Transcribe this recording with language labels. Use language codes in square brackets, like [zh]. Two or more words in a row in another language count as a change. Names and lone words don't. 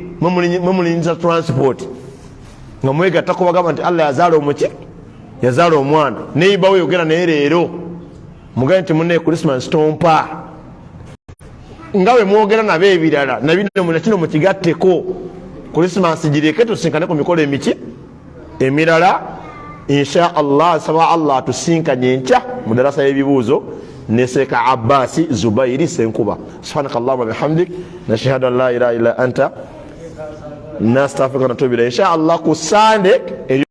[lg] mwemulinyiza transport nga mwegattako bagamba nti Allah yazaala omuki yazaala omwana neibawo yogera naye leero mugabe nti munne Christmas tompa nga bwe mwogera nabo ebirala nabino kino mukigatteko Christmas gireke tusinkane ku mikolo emiki emirala [ar] إن شاء الله [lg] saba Allah tusinkanye enkya mu darasa y'ebibuuzo ne Seeka Abbas Zubairi Senkuba. [ar] سبحانك اللهم بحمدك نشهد أن لا إله إلا أنت نستغفرك ونتوب إليك إن شاء الله Sunday